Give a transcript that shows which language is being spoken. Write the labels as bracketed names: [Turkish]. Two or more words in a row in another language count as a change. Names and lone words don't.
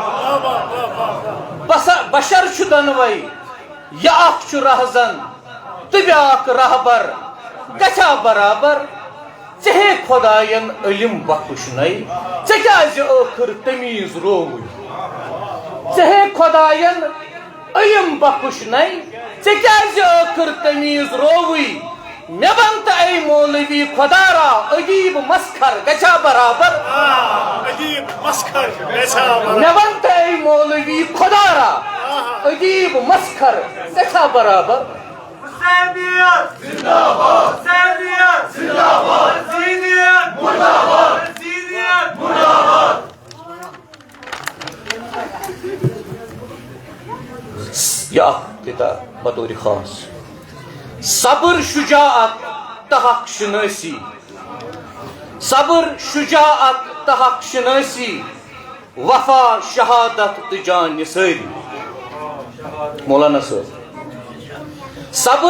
[Kashmiri] بشر چھ دنوے یہ اخ چھ رہزن تو بیاکھ رہبر گھا برابر ژے خداین علم بخشنے ژے کیازِ ٲخر تمیز رووٕے ژے خداین علم بخشنے ژے کیازِ ٲخر تمیز رووٕے مے ون تو اے مولوی خدا را عجیب مسخر گھا برابر عجیب مسخر مے ون تو اے مولوی خدا را عجیب مسخر گھا برابر [Urdu] حسینیت زندہ باد حسینیت زندہ باد حسینیت مردہ باد [Kashmiri] حسینیت مردہ باد [Urdu] یا کتاب بطور خاص صبر شجاعت تحق شناسی صبر شجاعت تحق شناسی وفا شہادت تجان نثاری مولانا صاحب صبر